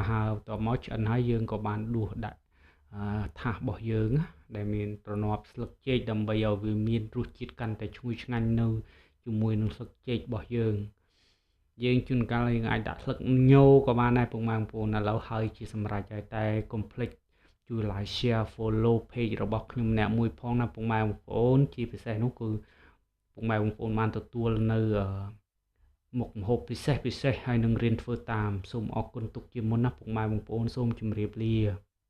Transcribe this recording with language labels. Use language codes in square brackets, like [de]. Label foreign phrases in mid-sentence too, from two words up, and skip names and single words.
[km] ហឹរបន្ទាប់មកឆ្អិនហើយយើងក៏បានដួសដាក់ថាសរបស់យើងដែលមានទ្រនាប់ស្លឹកចេក ដើម្បីឲ្យវាមានរសជាតិកាន់តែឈ្ងុយឆ្ងាញ់នៅជាមួយនឹងស្លឹកចេករបស់យើងជួនកាលយើងអាចដាក់ស្លឹកញូក៏បានដែរពុកម៉ែបងប្អូនឥឡូវហើយជាសម្រាប់ហើយតែកុំភ្លេចជួយ [en] like share follow page [km] របស់ខ្ញុំអ្នកមួយផងណាពុកម៉ែបងប្អូនជាពិសេសនោះគឺពុកម៉ែបងប្អូនបានទទួលនៅមុខម្ហូបពិសេសហើយនឹងរៀនធ្វើតាមសូមអរគុណទុកជាមុនណាពុកម៉ែបងប្អូនសូមជម្រាបលា